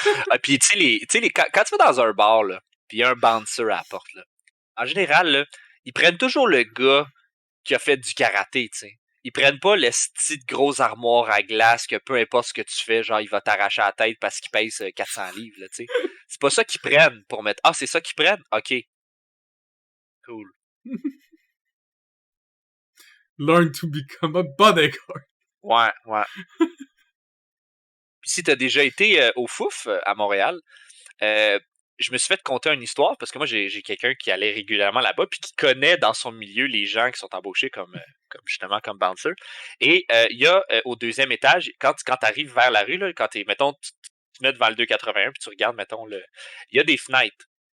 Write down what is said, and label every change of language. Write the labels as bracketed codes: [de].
[fr] Ah, puis, quand tu vas dans un bar, là, puis il y a un bouncer à la porte, là, en général, là, ils prennent toujours le gars qui a fait du karaté, tu sais. Ils prennent pas le style de grosse armoire à glace que peu importe ce que tu fais, genre, il va t'arracher la tête parce qu'il pèse 400 livres, là, tu sais. C'est pas ça qu'ils prennent pour mettre. Ah, c'est ça qu'ils prennent? OK. Cool. [en] Learn to become a bodyguard. [fr] Ouais, ouais. Puis si t'as déjà été au Fouf à Montréal, euh, je me suis fait conter une histoire parce que moi j'ai quelqu'un qui allait régulièrement là-bas puis qui connaît dans son milieu les gens qui sont embauchés comme justement comme bouncer. Et il y a au deuxième étage, quand tu arrives vers la rue, là, quand mettons, tu te mets devant le 281 puis tu regardes, mettons, il y a des fenêtres.